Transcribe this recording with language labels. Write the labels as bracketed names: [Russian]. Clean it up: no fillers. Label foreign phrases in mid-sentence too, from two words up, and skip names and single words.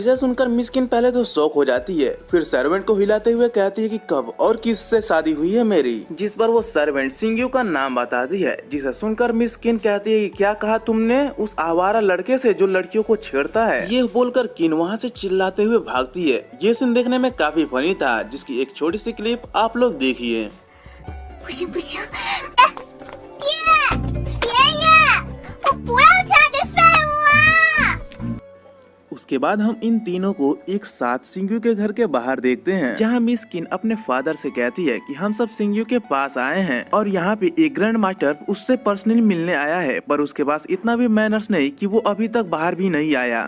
[Hindi] जिसे सुनकर मिस्किन पहले तो शॉक हो जाती है, फिर सर्वेंट को हिलाते हुए कहती है कि कब और किससे शादी हुई है मेरी। जिस पर वो सर्वेंट सिंग्यू का नाम बताती है। जिसे सुनकर मिस्किन कहती है कि क्या कहा तुमने? उस आवारा लड़के से जो लड़कियों को छेड़ता है। ये बोलकर किन वहाँ से चिल्लाते हुए भागती है। ये सीन देखने में काफी फनी था, जिसकी एक छोटी सी क्लिप आप लोग देखिए। [Chinese] 不行不行，哎，爷爷，我不要嫁给赛武啊！ [Hindi] उसके बाद हम इन तीनों को एक साथ सिंग्यू के घर के बाहर देखते हैं, जहाँ मिस किन अपने फादर से कहती है कि हम सब सिंग्यू के पास आए हैं और यहाँ पे एक [English] grand master [Hindi] उससे पर्सनली मिलने आया है, पर उसके पास इतना भी मैनर्स नहीं कि वो अभी तक बाहर भी नहीं आया।